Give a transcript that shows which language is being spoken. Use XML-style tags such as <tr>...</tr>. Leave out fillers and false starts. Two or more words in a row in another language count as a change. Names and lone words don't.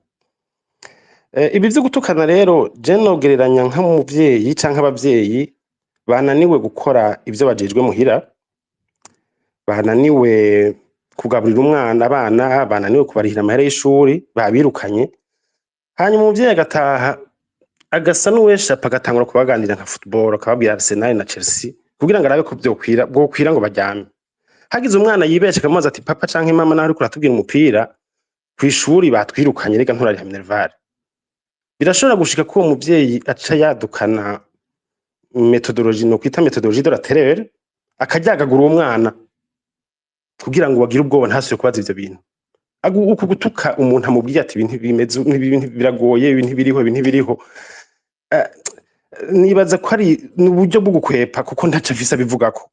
<rn>Ibi vyo gutukana rero je nogereranya nk'umuvyeyi canke abavyeyi bananiwe gukora ivyo bajejwe muhira, bananiwe kugaburira abana, bananiwe kubarihira amahera y'ishuri, babirukanye, hanyuma umuvyeyi agataha agasa n'uweshapa agatangura kubaganira nka football, akababwira Arsenal na Chelsea kugira ngo arabe ko bwokwira ngo baryame. Hagize umwana yibeshe akamubaza ati papa canke mama naho uriko uratubwira umupira kw'ishuri batwirukanye rega nturariha minerval. Birashobora gushika ko uwo muvyeyi aca yadukana methodologie no kwita</rn> <fr>methodologie de la terreur,</fr> <rn>akaryagagura uwo mwana kugira ngo bagire ubwoba ntasubire kubaza ivyo bintu. Uku gutuka umuntu amubwiye ati ibintu bimeze ibintu biragoye, ibintu biriho nibaza ko ari n'uburyo bwo gukwepa kuko ntaco afise abivugako.</rn>